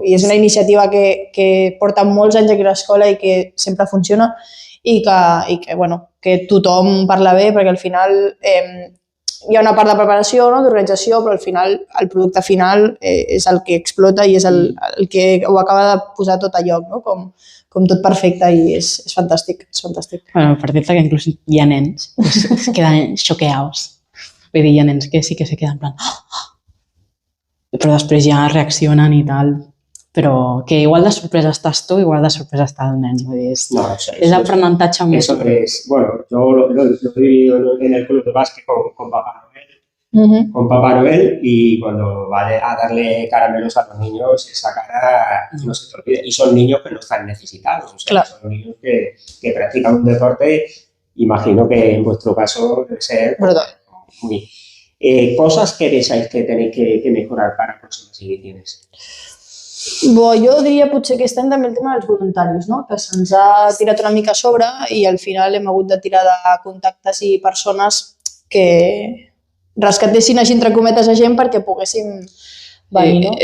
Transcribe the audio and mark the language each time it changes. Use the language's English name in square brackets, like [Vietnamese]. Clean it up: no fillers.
[Catalan] I és una iniciativa que porta molts anys aquí a l'escola i que sempre funciona i que tothom parla bé, perquè al final hi ha una part de preparació, d'organització, però al final el producte final és el que explota i és el que ho acaba de posar tot a lloc, com tot perfecte i és fantàstic, és fantàstic. Bueno, per dir-te que inclús hi ha nens que es queden xoqueados. Vull dir, hi ha nens que sí que se queden en plan... Però després ja reaccionen i tal. Però que igual de sorpresa estàs tu, igual de sorpresa està el nen. És aprenentatge més. [Spanish] Eso es, yo lo he vivido en el club de básquet con Papá Noel, con Papá Noel, y cuando va a darle caramelos a los niños, esa cara no se te olvida. Y son niños que no están necesitados, son niños que practican un deporte, imagino que en vuestro caso debe ser muy... cosas que pensáis que tenéis que mejorar para próximas ediciones. [Catalan] Jo diria potser aquest any també el tema dels voluntaris, no? Que se'ns ha tirat una mica a sobre i al final hem hagut de tirar de contactes i persones que rescatessin així entre cometes a gent perquè poguéssim venir, no?